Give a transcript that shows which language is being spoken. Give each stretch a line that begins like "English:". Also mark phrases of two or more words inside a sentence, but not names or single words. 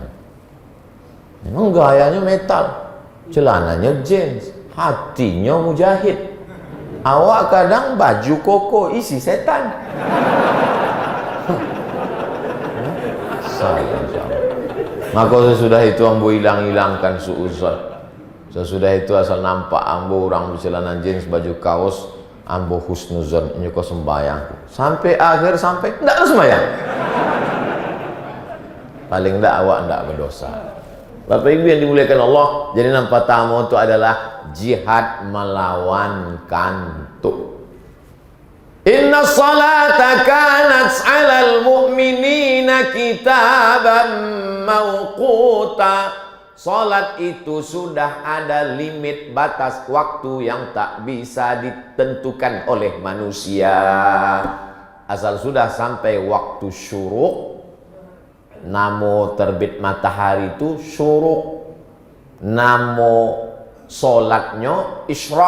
Indonesian: Memang gayanya metal, celananya jeans, hatinya mujahid. Awak kadang baju koko isi setan. Maka sesudah itu ambo hilang-hilangkan suuzon. Sesudah itu asal nampak ambo orang bercelana jeans, baju kaos, ambo husnuzon, nyuko sembahyang. Sampai akhir sampai ndak sembahyang. Paling ndak awak ndak berdosa. Bapak Ibu yang dimuliakan Allah, jadi nampak tamu itu adalah jihad melawan kantuk.
Arabic: إن الصلاة كانت على المؤمنين كتابا موقوتا.
Indonesian: Salat itu sudah ada limit batas waktu yang tak bisa ditentukan oleh manusia. Asal sudah sampai waktu syuruk, namo terbit matahari itu syuruk, namo solatnya isyraq.